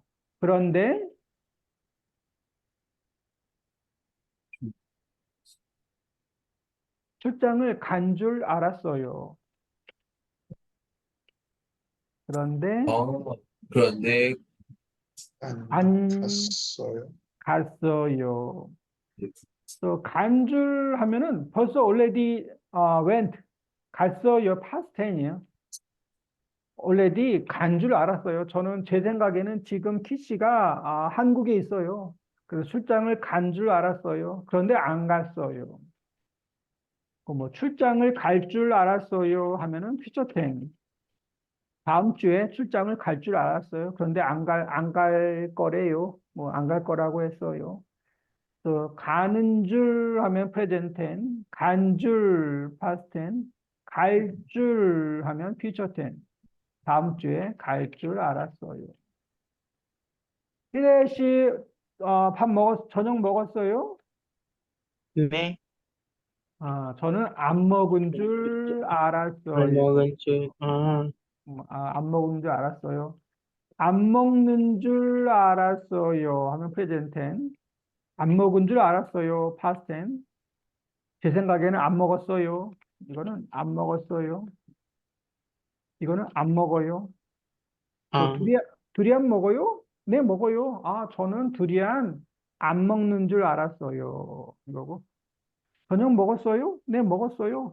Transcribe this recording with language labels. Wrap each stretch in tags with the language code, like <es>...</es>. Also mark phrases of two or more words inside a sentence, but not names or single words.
<ko>그런데 출장을 간 줄 알았어요. 그런데 그런데 안 안 갔어요. 갔어요. 또 간 줄 하면은 벌써</ko> <en>already went</en> <ko>갔어요.</ko> <en>past tense</en> <ko>이에요. already 간 줄 알았어요. 저는 제 생각에는 지금 키씨가 한국에 있어요. 그래서 출장을 간 줄 알았어요. 그런데 안 갔어요. 뭐 출장을 갈 줄 알았어요 하면은</ko> <en>future tense.</en> <ko>다음 주에 출장을 갈 줄 알았어요. 그런데 안 갈 거래요. 뭐 안 갈 거라고 했어요. 또 가는 줄 하면</ko> <en>present tense,</en> <ko>간 줄</ko> <en>past tense,</en> <ko>갈 줄 하면</ko> <en>future tense.</en> <ko>다음 주에 갈 줄 알았어요. 희대 씨, 저녁 먹었어요? 네. 저는 안 먹은 줄 알았어요. 먹은 줄. 안 먹은 줄 알았어요. 안 먹는 줄 알았어요. 하면</ko> <en>present tense.</en> <ko>안 먹은 줄 알았어요.</ko> <en>past tense.</en> <ko>제 생각에는 안 먹었어요. 이거는 안 먹었어요. 이거는 안 먹어요. 아, 두리안 먹어요? 네, 먹어요. 저는 두리안 안 먹는 줄 알았어요. 이거고. 저녁 먹었어요? 네, 먹었어요.</ko>